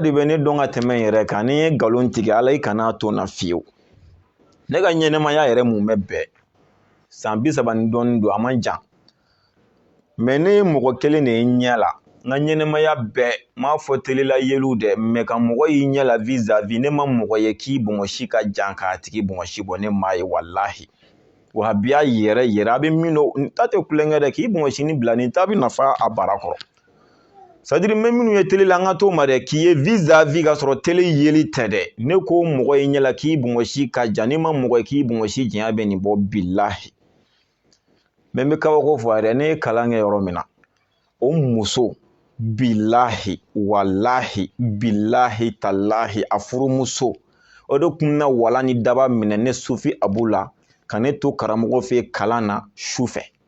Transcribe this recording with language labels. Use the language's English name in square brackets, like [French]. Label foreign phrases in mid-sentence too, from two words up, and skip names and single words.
[Bambara] de bɛ ne dɔn ka tɛmɛ n yɛrɛ kan ni n ye nkalon tigɛ ala i kana to n na fiyewu ne ka ɲɛnɛmaya yɛrɛ mun bɛ bɛn san 30 ni dɔɔnin don a man jan mais ne ye mɔgɔ kelen de ye n ɲɛ la n ka ɲɛnɛmaya bɛɛ m'a fɔ telela yeliw dɛ mais ka mɔgɔ y'i ɲɛ la vis-à-vis ne ma mɔgɔ ye k'i bɔnsi ka jan k'a tigi bɔnsi bɔ ne m'a ye walahi wahabiya yɛrɛ a bɛ min dɔn n ta tɛ kulonkɛ dɛ k'i bɔnsini bila nin ta bɛ nafa a bara kɔrɔ [French] c'est-à-dire même [Bambara] minnu ye télé la an ka t'o ma dɛ k'i ye vis-à-vis ka sɔrɔ télé yeli tɛ dɛ ne ko mɔgɔ y'i ɲɛ la k'i bɔnsi ka jan ne ma mɔgɔ ye k'i bɔnsi janya bɛ nin bɔ bilahi mais n bɛ kabako fɔ a yɛrɛ ne ye kalan kɛ yɔrɔ min na o muso bilahi walahi bilahi talahi a furumuso o de kun na wala ni daba minɛ ne Sufi Abu la ka ne to karamɔgɔ fɛ kalan na su fɛ